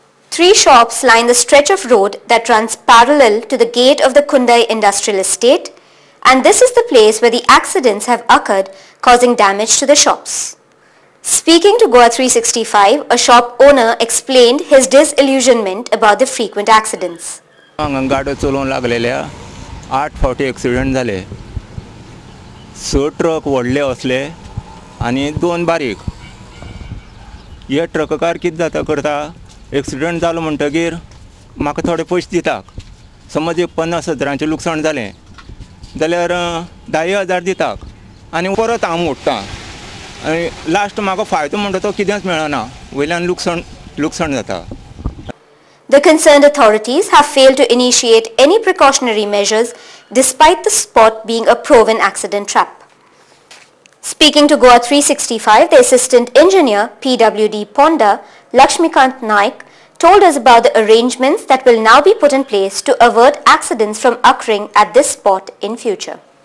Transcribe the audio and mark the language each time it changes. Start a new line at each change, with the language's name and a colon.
English: 3 shops line the stretch of road that runs parallel to the gate of the Kundai Industrial Estate, and this is the place where the accidents have occurred, causing damage to the shops. Speaking to Goa 365, a shop owner explained his disillusionment about the frequent accidents.
Goan Konkani: गाड्यो चलोवंक लागलेल्या 8 फावटी accident जाले. 6 truck व्हडले असले आनी 2 बारीक. हे ट्रककार कितें जाता करता, एक्सिडेंट जालो म्हणटकीर म्हाका थोडे पयशे दिता. समज एक 50,000 लुकसाण जालें जाल्यार 10,000 दिता आनी परत हांव मोडटा. आनी लास्ट म्हाका फायदो म्हणटा तो कितेंच मेळना, वयल्यान लुकसाण जाता.
English: The concerned authorities have failed to initiate any precautionary measures despite the spot being a proven accident trap. Speaking to Goa 365, the assistant engineer PWD Ponda, Lakshmikant Naik, told us about the arrangements that will now be put in place to avert accidents from occurring at this spot in future.